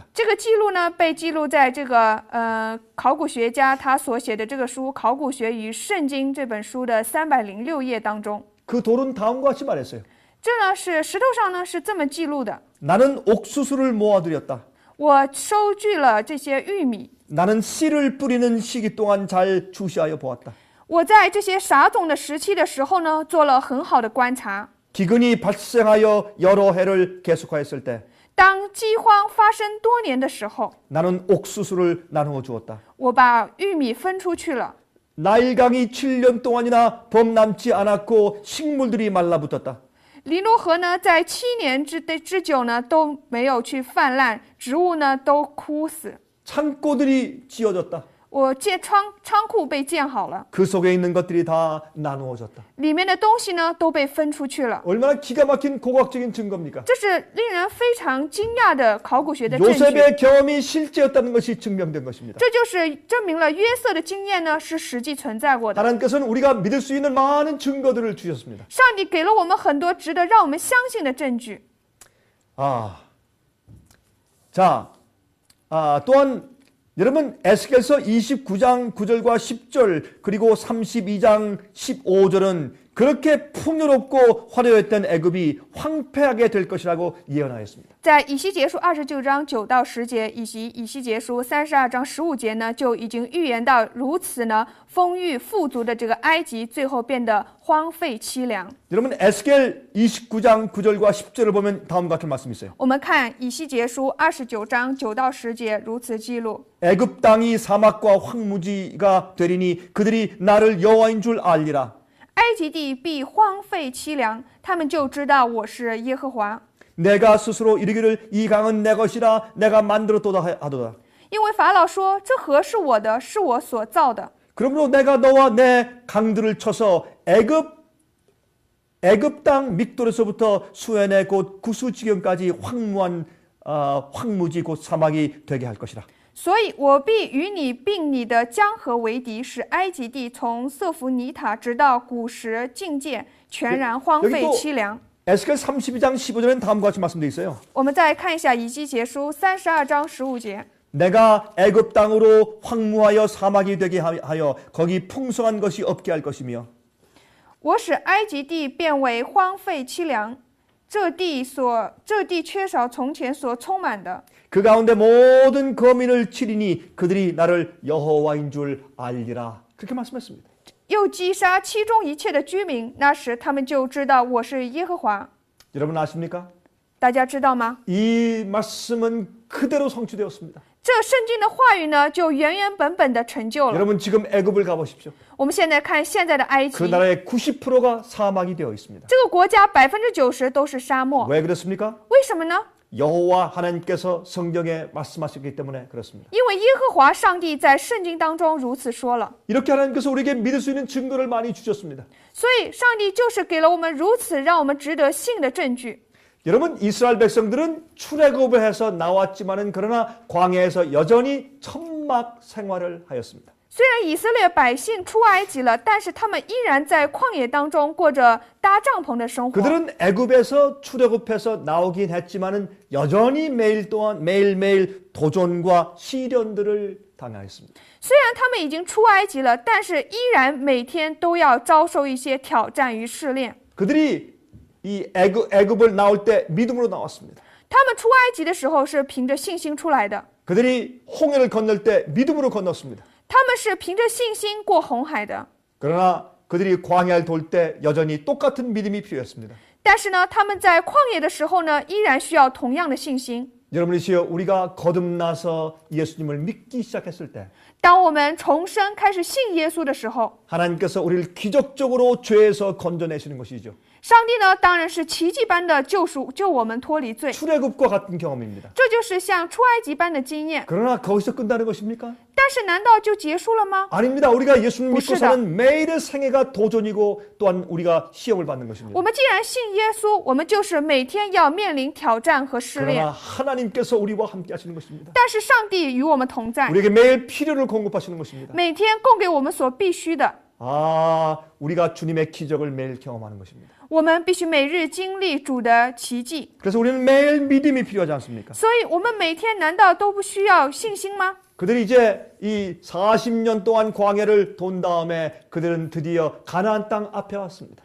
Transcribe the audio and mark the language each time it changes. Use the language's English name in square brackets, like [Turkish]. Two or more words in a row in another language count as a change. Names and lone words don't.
[Chinese] 这个记录呢，被记录在这个考古学家他所写的这个书《考古学与圣经》这本书的306页当中。 [Korean] 그 돌은 다음과 같이 말했어요. [Chinese] 这呢是石头上呢是这么记录的： [Korean] 나는 옥수수를 모아들였다. [Chinese] 我收据了这些玉米， [Korean] 나는 씨를 뿌리는 시기 동안 잘 주시하여 보았다. [Chinese] 我在这些撒种的时期的时候呢，做了很好的观察。 [Korean] 기근이 발생하여 여러 해를 계속하였을 때 [Chinese] 当饥荒发生多年的时候， [Korean] 나는 옥수수를 나누어 주었다. [Chinese] 我把玉米分出去了。 [Korean] 나일강이 7년 동안이나 범람치 않았고 식물들이 말라붙었다. [Chinese] 尼罗河呢，在7年之久呢都没有去泛滥，植物呢都枯死。 [Korean] 창고들이 지어졌다. [Chinese] 我仓库被建好了， [Korean] 그 속에 있는 것들이 다 나누어졌다. [Chinese] 里面的东西呢都被分出去了。 [Korean] 얼마나 기가 막힌 고고학적인 증거입니까? [Chinese] 这是令人非常惊讶的考古学的证据。 [Korean] 요셉의 경험이 실제였다는 것이 증명된 것입니다. [Chinese] 这就是证明了约瑟的经验呢是实际存在过的。 [Korean] 하나님께서는 우리가 믿을 수 있는 많은 증거들을 주셨습니다. [Chinese] 上帝给了我们很多值得让我们相信的证据。 [Korean] 또한 여러분 에스겔서 29장 9절과 10절 그리고 32장 15절은 그렇게 풍요롭고 화려했던 애굽이 황폐하게 될 것이라고 예언하였습니다. [Chinese] 在以西结书29章9到10节，以及以西结书32章15节呢，就已经预言到如此呢丰裕富足的这个埃及，最后变得荒废凄凉。 [Korean] 여러분 에스겔 29장 9절과 10절을 보면 다음과 같은 말씀이 있어요. [Chinese] 我们看以西结书29章9到10节，如此记录： [Korean] 애굽 땅이 사막과 황무지가 되리니 그들이 나를 여호와인 줄 알리라. [Chinese] 埃及地必荒废凄凉，他们就知道我是耶和华。 [Korean] 내가 스스로 이르기를 이 강은 내 것이라 내가 만들었도다 하도다. [Chinese] 因为法老说这河是我的，是我所造的。 [Korean] 그러므로 내가 너와 내 강들을 쳐서 애굽 땅 믹돌에서부터 수엔의 곧 구수 지경까지 황무지 곧 사막이 되게 할 것이라. [Chinese] 所以我必与你并你的江河为敌，使埃及地从瑟弗尼塔直到古时境界全然荒废凄凉。 [Korean] 에스겔 32장 15절에는 다음과 같이 말씀되어 있어요. [Chinese] 我们再看一下以西结书32章15节。 [Korean] 내가 애굽 땅으로 황무하여 사막이 되게 하여 거기 풍성한 것이 없게 할 것이며 [Chinese] 我使埃及地变为荒废凄凉，这地缺少从前所充满的。 [Korean] 그 가운데 모든 거민을 치리니 그들이 나를 여호와인 줄 알리라. 그렇게 말씀했습니다. [Chinese] 又击杀其中一切的居民，那时他们就知道我是耶和华。 [Korean] 여러분 아십니까? [Chinese] 大家知道吗？ [Korean] 이 말씀은 그대로 성취되었습니다. [Chinese] 这圣经的话语呢，就原原本本的成就了。 [Korean] 여러분 지금 애굽을 가보십시오. [Chinese] 我们现在看现在的埃及， [Korean] 그 나라의 90%가 사막이 되어 있습니다. [Chinese] 这个国家90%都是沙漠， [Korean] 왜 그렇습니까? [Chinese] 为什么呢？ [Korean] 여호와 하나님께서 성경에 말씀하셨기 때문에 그렇습니다. [Chinese] 因为耶和华上帝在圣经当中如此说了， [Korean] 이렇게 하나님께서 우리에게 믿을 수 있는 증거를 많이 주셨습니다. [Chinese] 所以上帝就是给了我们如此让我们值得信的证据。 [Korean] 여러분 이스라엘 백성들은 출애굽을 해서 나왔지만은 그러나 광야에서 여전히 천막 생활을 하였습니다. [Chinese] 虽然以色列百姓出埃及了，但是他们依然在旷野当中过着搭帐篷的生活。 [Korean] 그들은 애굽에서 출애굽해서 나오긴 했지만은 여전히 매일매일 도전과 시련들을 당하였습니다. [Chinese] 虽然他们已经出埃及了，但是依然每天都要遭受一些挑战与试炼。 [Korean] 그들이 이 애굽을 나올 때 믿음으로 나왔습니다. [Chinese] 他们出埃及的时候是凭着信心出来的， [Korean] 그들이 홍해를 건널 때 믿음으로 건넜습니다. [Chinese] 他们是凭着信心过红海的。 [Korean] 그러나 그들이 광야를 돌 때 여전히 똑같은 믿음이 필요했습니다. [Chinese] 但是呢，他们在旷野的时候呢，依然需要同样的信心。 [Korean] 여러분이시여 우리가 거듭나서 예수님을 믿기 시작했을 때 [Chinese] 当我们重生开始信耶稣的时候， [Korean] 하나님께서 우리를 기적적으로 죄에서 건져내시는 것이죠. [Chinese] 上帝呢当然是奇迹般的救我们脱离罪， [Korean] 출애굽과 같은 경험입니다. [Chinese] 这就是像出埃及般的经验。 [Korean] 그러나 거기서 끝나는 것입니까? [Chinese] 但是难道就结束了吗？ [Korean] 아닙니다. 우리가 예수님 믿고 [Chinese] 不是的。 [Korean] 사는 매일의 생애가 도전이고 또한 우리가 시험을 받는 것입니다. [Chinese] 我们既然信耶稣，我们就是每天要面临挑战和试 [Korean] 그러나 [Chinese] 炼。 [Korean] 하나님께서 우리와 함께 하시는 것입니다. [Chinese] 但是上帝与我们同在， [Korean] 우리에게 매일 필요를 공급하시는 것입니다. [Chinese] 每天供给我们所必须的。 [Korean] 아, 우리가 주님의 기적을 매일 경험하는 것입니다. [Chinese] 我们必须每日经历主的奇迹， [Korean] 그래서 우리는 매일 믿음이 필요하지 않습니까? [Chinese] 所以我们每天难道都不需要信心吗？ [Korean] 그들이 이제 이 40년 동안 광야를 돈 다음에 그들은 드디어 가나안 땅 앞에 왔습니다.